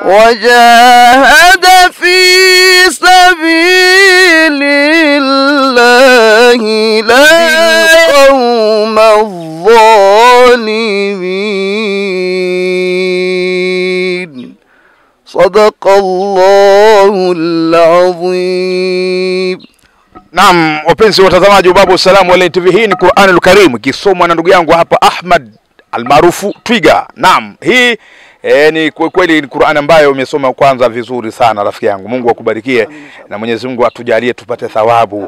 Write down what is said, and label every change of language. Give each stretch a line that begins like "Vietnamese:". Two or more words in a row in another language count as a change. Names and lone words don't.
Arabic: وجاهد في سبيل الله لا القوم الظالمين. صدق الله العظيم.
Swahili: Naam, wapenzi watazamaji wa Babu Salam Online TV, hii ni
Arabic: القرآن الكريم
Swahili: kisomwa na ndugu yangu hapa Ahmad almaarufu Twiga. Naam, hii ni kweli ni Qur'an ambayo umesoma kwanza vizuri sana rafiki yangu. Mungu akubarikie na Mwenyezi Mungu atujalie tupate thawabu.